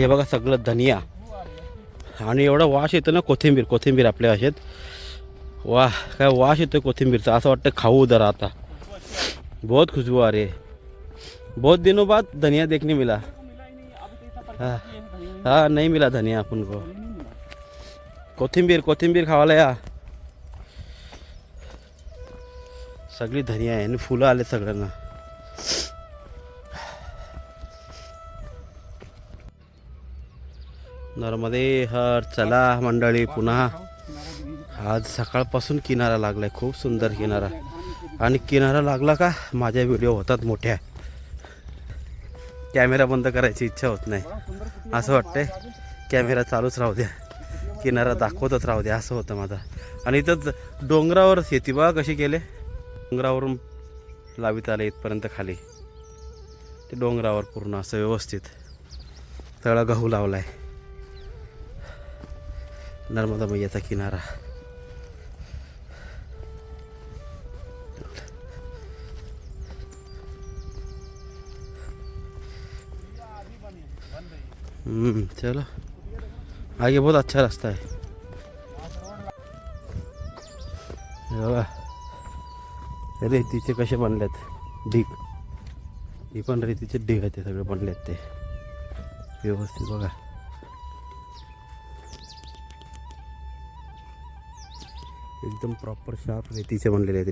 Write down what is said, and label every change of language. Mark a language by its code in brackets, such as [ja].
[mr] हे बघा सगळं धनिया आणि एवढा वास येतो ना, कोथिंबीर कोथिंबीर आपल्या भाषेत। वाह, काय वास येतो कोथिंबीरचा, असं वाटतं खाऊ जरा आता। [hi] बहुत खुशबू आ रही है। बहुत दिनों बाद धनिया देखने मिला। हाँ हाँ, नहीं मिला धनिया अपन को। [mr] कोथिंबीर कोथिंबीर खावाला या। सगळी धनिया आहे आणि फुलं आले सगळ्यांना। नर्मदे हर। चला मंडळी, पुन्हा आज सकाळपासून किनारा लागलाय, खूप सुंदर किनारा। आणि किनारा लागला का माझ्या व्हिडिओ होतात मोठ्या। कॅमेरा बंद करायची इच्छा होत नाही, असं वाटतंय कॅमेरा चालूच राहू द्या, किनारा दाखवतच राहू द्या, असं होतं माझं। आणि इथंच डोंगरावर शेती बघा कशी केले, डोंगरावरून लावित आले इथपर्यंत खाली, ते डोंगरावर पूर्ण असं व्यवस्थित। सगळा गहू लावलाय. नर्मदा मैयाचा किनारा. [hi] चलो आगे बहुत अच्छा रास्ता है. [mr] बघा रेतीचे कसे बनलेत ढीग. ही पण रेतीचे ढीग आहेत ते सगळे बनलेत ते व्यवस्थित. बघा एकदम प्रॉपर शार्प रेतीचे बनलेले आहेत.